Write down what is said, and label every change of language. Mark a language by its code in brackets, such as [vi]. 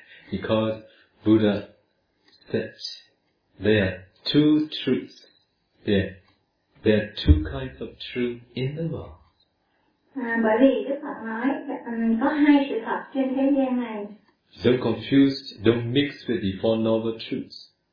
[en] Because Buddha said there are two truths. There are two kinds of truth in the world. [vi] Bởi vì Đức Phật nói có hai sự thật trên thế gian này. [en] Don't confuse, don't mix with the four noble truths.